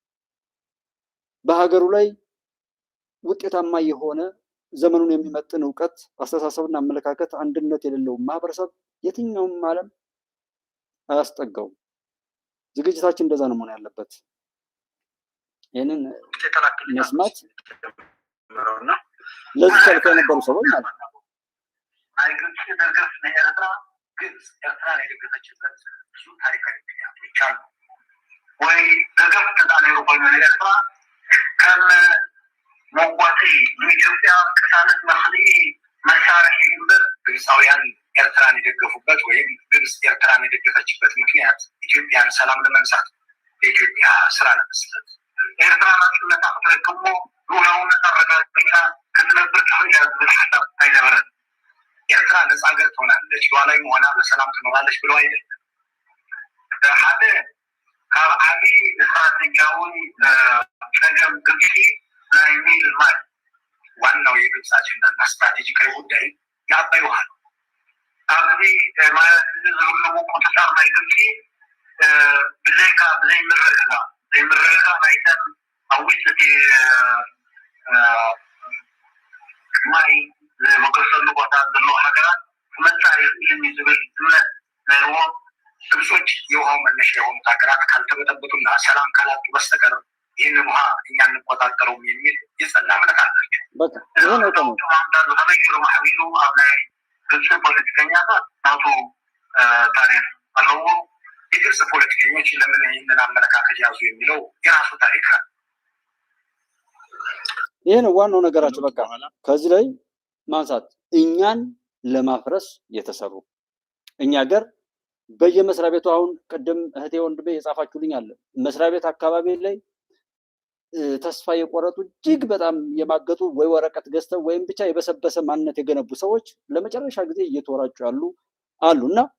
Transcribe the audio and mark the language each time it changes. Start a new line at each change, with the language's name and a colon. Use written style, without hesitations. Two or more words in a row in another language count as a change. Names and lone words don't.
Amharic: በሀገሩ ላይ ውጤታማ የሆነ ዘመኑን የሚመጥን እውቀት፣ አስተሳሰብና አመለካከት፣ አንድነት የሌለው ማህበረሰብ የትኛውም ዓለም አያስጠጋውም። ዝግጅታችን እንደዛ ነው መሆን ያለበት። ይህንን መስማት ለዚህ ሰልፍ የነበሩ ሰዎች ማለት ነው። ግብፅ ኤርትራን የደገፈችበት ብዙ ታሪካዊ ምክንያቶች አሉ።
Tigrinya: ወይ ደገፍ ተጣኔሩ ኮይኑ ኤርትራ ከም መጓቲ ንኢትዮጵያ ቅሳነት መክሊ መሳርሒ እምበር
Amharic: ግብፃውያን ኤርትራን የደገፉበት ወይም ግብፅ ኤርትራን የደገፈችበት ምክንያት ኢትዮጵያን ሰላም ለመንሳት የኢትዮጵያ ስራ ለመስጠት
Tigrinya: ኤርትራ ናጽነታ ክትረክቦ ሉዓላውነት አረጋግጣ ክትነብር ትኽእል ዝብል ሓሳብ ኣይነበረን።
Amharic: ኤርትራ ነፃ ሀገር ትሆናለች፣ ሉዓላዊ መሆና በሰላም ትኖራለች ብለው አይደለም።
Tigrinya: ሓደ ካብ ዓብይ ስትራቴጂያዊ ፀገም ግብፂ ናይ ኒል ማይ
Amharic: ዋናው የግብፅ አጀንዳና ስትራቴጂካዊ ጉዳይ የአባይ ውሃ ነው።
Tigrinya: ኣብዚ ማለት ዝህልው ቁፅፃር ናይ ግብፂ ዘይምርግጋ ናይተን ኣብ ውሽጢ ማይ ዝመገሰሉ ቦታ ዘለዎ ሃገራት ክመፃእ ይኽእል ዝብል እምነት ነይርዎም
Amharic: ግብጾች የውሃው መነሻ የሆኑት ሀገራት ካልተበጠበጡና ሰላም ካላጡ በስተቀር ይህንን ውሃ እኛ እንቆጣጠረውም የሚል የጸና እምነት አላቸው።
Tigrinya: ተመይሩ ማሕቢሉ ኣብ ናይ ግብፂ ፖለቲከኛታት ናቱ ታሪክ ኣለዎ።
Amharic: የግብፅ ፖለቲከኞች ለምን ይህንን አመለካከት ያዙ የሚለው የራሱ ታሪክ አለ። ይህ ነው ዋናው ነገራቸው። በቃ ከዚህ ላይ ማንሳት እኛን ለማፍረስ የተሰሩ እኛ ሀገር በየመስሪያ ቤቱ አሁን ቅድም እህቴ ወንድሜ የጻፋችሁልኝ አለ መስሪያ ቤት አካባቢ ላይ ተስፋ የቆረጡ እጅግ በጣም የማገጡ ወይ ወረቀት ገዝተው ወይም ብቻ የበሰበሰ ማንነት የገነቡ ሰዎች ለመጨረሻ ጊዜ እየተወራጩ አሉና